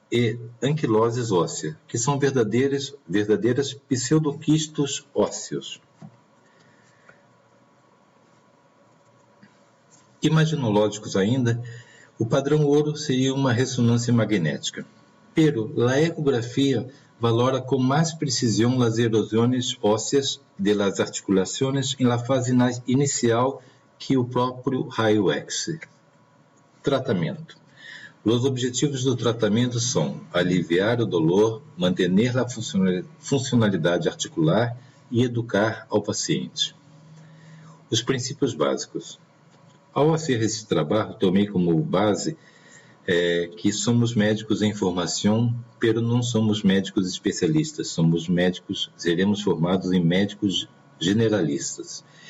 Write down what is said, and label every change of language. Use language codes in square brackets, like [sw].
[pt] e anquiloses óssea, que são verdadeiras pseudoquistos ósseos. Imaginológicos ainda, o padrão ouro seria uma ressonância magnética. [es] Pero la ecografía valora con más precisión las erosiones óseas de las articulaciones en la fase inicial [pt] que o próprio raio-X. Tratamento. Os objetivos do tratamento são aliviar o dolor, manter a funcionalidade articular e educar ao paciente. Os princípios básicos. Ao fazer esse trabalho, tomei como base que somos médicos em formação, pero não somos médicos especialistas, seremos formados em médicos generalistas.